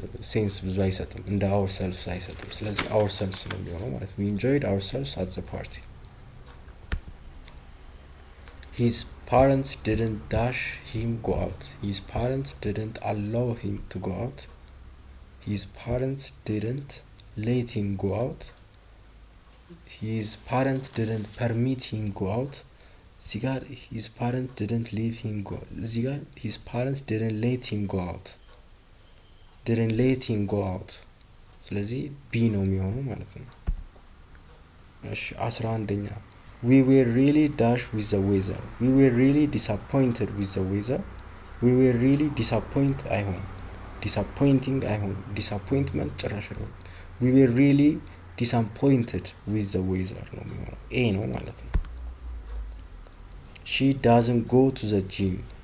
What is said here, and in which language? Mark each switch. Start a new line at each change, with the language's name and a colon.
Amharic: ሴንስ ብዙ አይሰጥም፣ እንደ አወር ሰልፍስ አይሰጥም። ስለዚህ አወር ሰልፍስ ነው የሚሆነው ማለት ነው።
English: we enjoyed ourselves at the party. his parents didn't dash him go out. his parents didn't allow him to go out. his parents didn't let him go out. his parents didn't permit him go out.
Amharic: እዚህ ጋር
English: his parents didn't leave him go. እዚህ ጋር his parents didn't let him go out. didn't let him go out.
Amharic: ስለዚህ ቢ ነው የሚሆነው ማለት ነው። እሺ 11ኛ
English: we were really dash with the weather. we were really disappointed with the weather. we were really disappoint
Amharic: አይሆን
English: disappointing አይሆን disappointment
Amharic: ጭራሽ አይሆን
English: we were really disappointed with the weather
Amharic: ነው የሚሆነው ኤ ነው ማለት ነው።
English: she doesn't go to the gym.